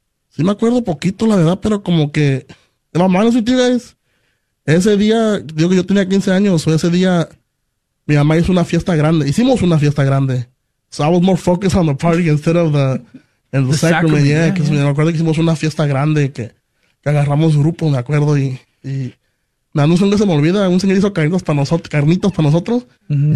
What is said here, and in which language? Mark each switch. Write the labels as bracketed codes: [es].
[es] Sí me acuerdo poquito, la verdad, pero como que, mamá, no sé, tío, guys, ese día, digo que yo tenía 15 años, o ese día, mi mamá hicimos una fiesta grande. [en] So I was more focused on the party instead of the sacrament. Yeah, because yeah. [es] Me acuerdo que hicimos una fiesta grande, que agarramos grupo, me acuerdo, y no sé dónde se me olvida, un señor hizo carnitos para nosotros, mm-hmm.